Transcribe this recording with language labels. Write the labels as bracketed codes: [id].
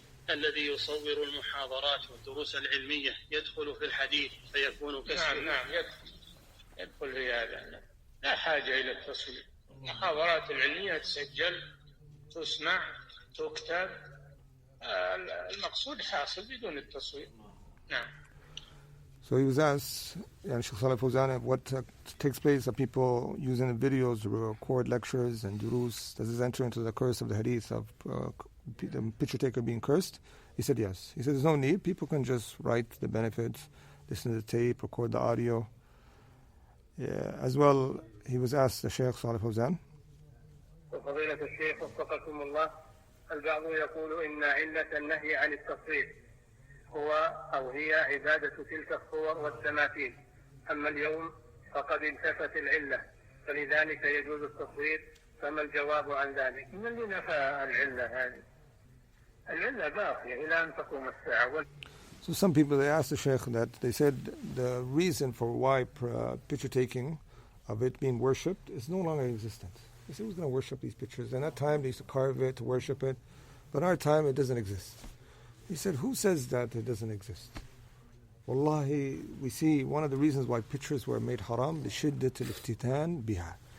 [ar] الذي يصور المحاضرات والدروس العلمية يدخل في الحديث فيكون كسر. نعم يدخل في هذا. لا حاجة إلى التصوير. المحاضرات العلمية تسجل تسمع تكتب المقصود حاصل بدون التصوير. نعم. [en] So he was asked, Shaykh Salih Fawzan, what takes place of people using the videos to record lectures and durus? Does this enter into the curse of the hadith of the picture taker being cursed? He said yes. He said there's no need. People can just write the benefits, listen to the tape, record the audio. As well, he was asked, the Shaykh Salih Fawzan, [ar] فضيلة الشيخ وفقكم الله البعض يقول إن علة النهي عن التصوير هو أو هي عبادة تلك الصور والتماثيل أما اليوم فقد انتفت العلة فلذلك يجوز التصوير فما الجواب عن ذلك؟ من اللي نفى العلة هذه؟ العلة باقية إلى أن تقوم الساعة. [en] So some people, they asked the Shaykh that they said the reason for why picture taking of it being worshipped is no longer existent. They said who's going to worship these pictures? In that time they used to carve it, to worship it, but in our time it doesn't exist. He said, who says that it doesn't exist? Wallahi, we see one of the reasons why pictures were made haram, [ar] لشدة الافتتان بها.